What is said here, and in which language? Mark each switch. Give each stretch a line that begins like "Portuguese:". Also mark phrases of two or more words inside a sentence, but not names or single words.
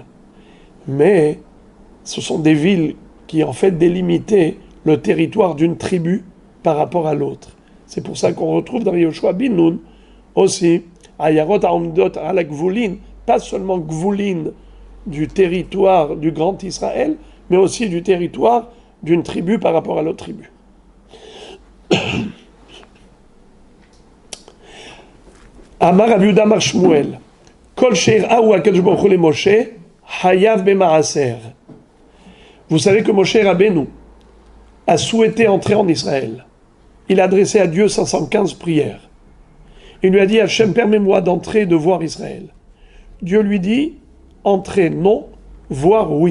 French: Mais ce sont des villes qui en fait délimitaient le territoire d'une tribu par rapport à l'autre. C'est pour ça qu'on retrouve dans Yoshua ben Nun aussi
Hebrew: עיירות העומדות על גבולין,
French: pas seulement Gvulin du territoire du Grand Israël, mais aussi du territoire d'une tribu par rapport à l'autre tribu.
Hebrew: אמר רב יהודה אמר שמואל, כל שהראה הוא הקדוש ברוך הוא למשה, חייב במעשר.
French: Vous savez que Moshe Rabbeinu a souhaité entrer en Israël. Il a adressé à Dieu 515 prières. Il lui a dit, Hachem, permets-moi d'entrer et de voir Israël. Dieu lui dit, entrer non, voir oui.